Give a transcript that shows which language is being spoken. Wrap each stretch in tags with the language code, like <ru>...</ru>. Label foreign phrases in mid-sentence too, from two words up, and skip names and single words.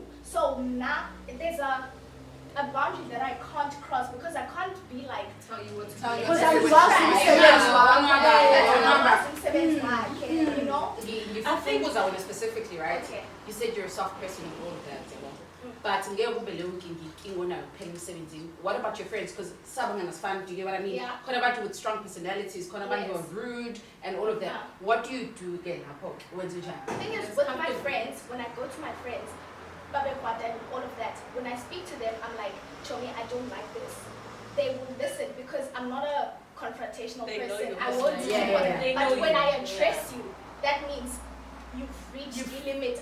<en>So now there's a boundary that I can't cross because I can't be like, Tell you what to Tell do. you Because what I'm to do. you know? ngifuna specifically, right? Okay. You said you're a soft person and all of that, but</en> <nd>ngeke ube leyo nkingi onayo kuphela emsebenzini.</nd> <en>What about your friends? Because sabangana fun, do you get what I mean? Yeah.</en> <nd>Khona abantu</nd> <en>with strong personalities,</en> <nd>khona abantu who</nd> <en>Yes. are rude and all of that. Yeah. What do you do again?</en> <nd>Wenza njani?</nd> <en>The thing is, with my friends, when I go to my friends, Babe Kwata and all of that, when I speak to them, I'm like, Chomi, I don't like this. They will listen because I'm not a confrontational They know person. your I won't personality. do Yeah, what. yeah, yeah. But They know when you. I address you, that means you've reached the limit.</en>